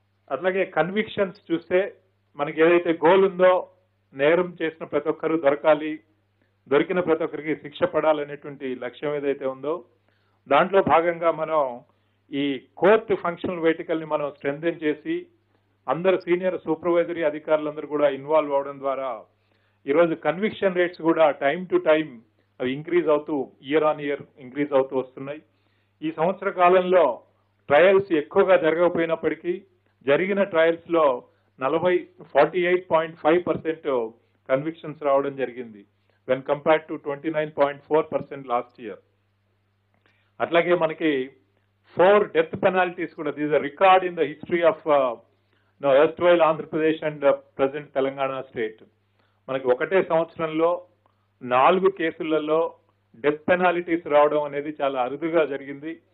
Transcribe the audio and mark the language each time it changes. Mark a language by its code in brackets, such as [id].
[te] అట్లాగే కన్విక్షన్స్ చూస్తే మనకి ఏదైతే గోల్ ఉందో నేరం చేసిన ప్రతి ఒక్కరూ దొరకాలి, దొరికిన ప్రతి ఒక్కరికి శిక్ష పడాలనేటువంటి లక్ష్యం ఏదైతే ఉందో దాంట్లో భాగంగా మనం ఈ కోర్టు ఫంక్షనల్ వెహికల్ ని మనం స్ట్రెంథెన్ చేసి అందరు సీనియర్ సూపర్వైజరీ అధికారులందరూ కూడా ఇన్వాల్వ్ అవడం ద్వారా ఈరోజు కన్విక్షన్ రేట్స్ కూడా టైం టు టైం అవి ఇంక్రీజ్ అవుతూ ఇయర్ ఆన్ ఇయర్ ఇంక్రీజ్ అవుతూ వస్తున్నాయి. ఈ సంవత్సర కాలంలో ట్రయల్స్ ఎక్కువగా జరగకపోయినప్పటికీ జరిగిన ట్రయల్స్ లో 48.5% కన్విక్షన్స్ రావడం జరిగింది. when compared to 29.4% last year. అట్లాగే మనకి 4 డెత్ పెనాల్టీస్ కూడా, [en] This a record in the history of erstwhile Andhra Pradesh and present Telangana state. [te] మనకి ఒకటే సంవత్సరంలో 4 కేసులలో డెత్ పెనాల్టీస్ రావడం అనేది చాలా అరుదుగా జరిగింది.